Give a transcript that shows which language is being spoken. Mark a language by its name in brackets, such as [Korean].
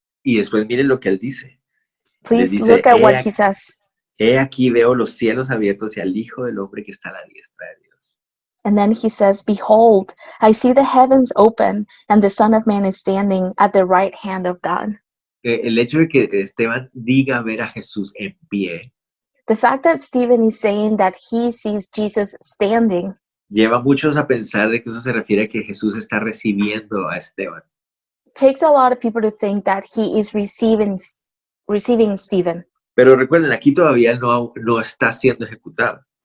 [Spanish] miren lo que él dice. Les [English] Please [Spanish] dice, [English] look at what he says. [Spanish] he aquí veo los cielos abiertos y al Hijo del Hombre que está a la diestra de Dios. [English] And then he says, behold, I see the heavens open and the Son of Man is standing at the right hand of God. [Spanish] El hecho de que Esteban diga ver a Jesús en pie [English] The fact that Stephen is saying that he sees Jesus standing [Spanish] lleva a muchos a pensar de que eso se refiere a que Jesús está recibiendo a Esteban. [English] takes a lot of people to think that he is receiving Stephen. [Spanish] Pero recuerden, aquí todavía no está siendo ejecutado.